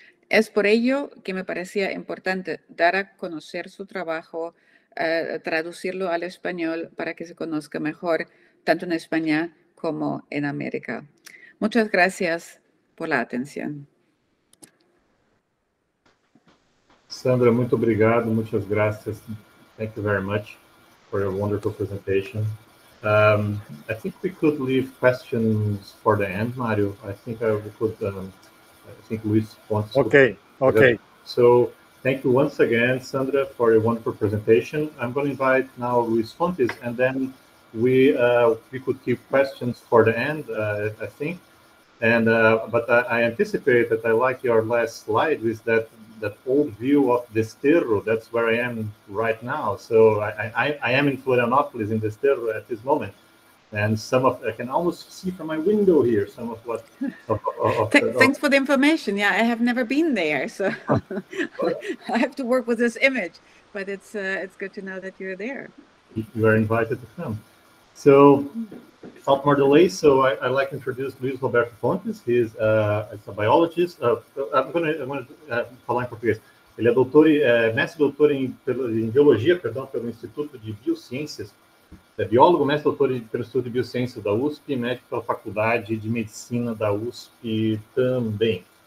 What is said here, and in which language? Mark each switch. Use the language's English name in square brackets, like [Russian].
[Spanish] Es por ello que me parecía importante dar a conocer su trabajo, traducirlo al español para que se conozca mejor, tanto en España como en América. Muchas gracias por la atención. [Portuguese] Sandra, muito obrigado, muitas graças. [English] Thank you very much for your wonderful presentation. I think we could leave questions for the end, Mario. I think we could. I think Luis wants to. Okay. So thank you once again, Sandra, for your wonderful presentation. I'm going to invite now Luis Fontes, and then we could keep questions for the end, I think. And but I anticipate that I like your last slide with that old view of Desterro. That's where I am right now. So I am in Florianopolis in Desterro at this moment, and I can almost see from my window here some of what. Thanks for the information. Yeah, I have never been there, so I have to work with this image. But it's good to know that you're there. You are invited to come. So, without more delay, I'd like to introduce Luis Roberto Fontes. He's a biologist. I'm going to [Portuguese] falar em português. Ele é mestre-doutor em biologia, pelo Instituto de Biociências. É biólogo, mestre-doutor pelo Instituto de Biociências da USP e médico pela Faculdade de Medicina da USP também.